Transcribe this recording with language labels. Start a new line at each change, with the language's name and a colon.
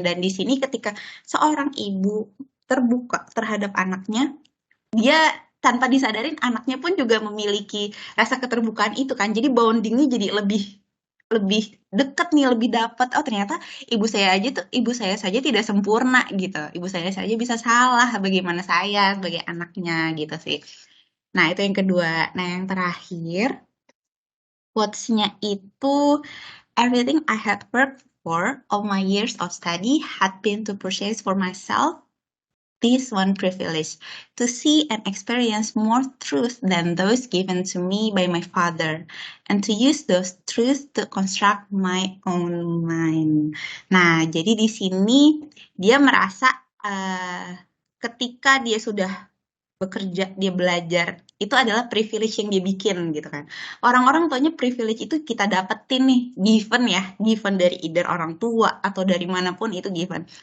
Indonesian: Dan di sini ketika seorang ibu terbuka terhadap anaknya, dia tanpa disadarin anaknya pun juga memiliki rasa keterbukaan itu kan. Jadi bondingnya jadi lebih dekat nih, lebih dapat. Oh ternyata ibu saya saja tidak sempurna gitu. Ibu saya saja bisa salah, bagaimana saya sebagai anaknya gitu sih. Nah itu yang kedua. Nah yang terakhir, quotes-nya itu,
English: everything I had worked for all my years of study had been to purchase for myself this one privilege, to see and experience more truth than those given to me by my father, and to use those truths to construct my own mind.
Indonesian: Nah, jadi di sini dia merasa ketika dia sudah bekerja, dia belajar, itu adalah privilege yang dia bikin gitu kan. Orang-orang taunya privilege itu kita dapetin nih, given dari either orang tua atau dari manapun itu given.